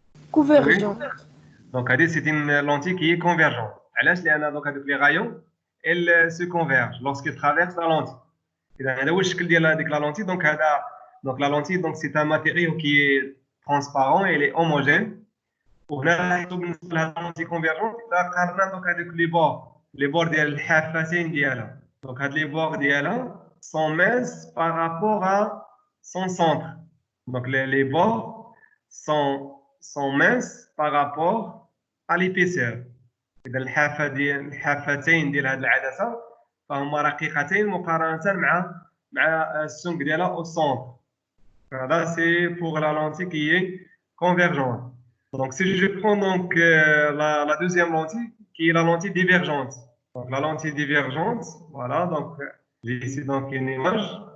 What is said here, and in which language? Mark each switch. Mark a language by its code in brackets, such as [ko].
[fr] Convergent. Oui. Donc c'est une lentille qui est convergente. Donc les rayons elles se convergent lorsqu'ils traversent la lentille. Et dans la lentille, donc la lentille donc c'est un matériau qui est transparent, elle est homogène. [ar] وهنا بالنسبه لللونتي كونفيرجونت اذا قارنا دونك هذوك لي بور ديال الحافتين ديالها دونك هاد لي بور ديالها [fr] sont minces par rapport à son centre. Donc les bords sont minces par rapport à l'épaisseur. [ar] إذا الحافتين ديال هذه العدسة فهما رقيقتين مقارنة مع السمك ديالها [fr] au centre. Voilà, c'est pour la lentille qui est convergente. Donc, si je prends donc la deuxième lentille, qui est la lentille divergente. Donc, la lentille divergente, voilà, donc j'ai ici donc une image.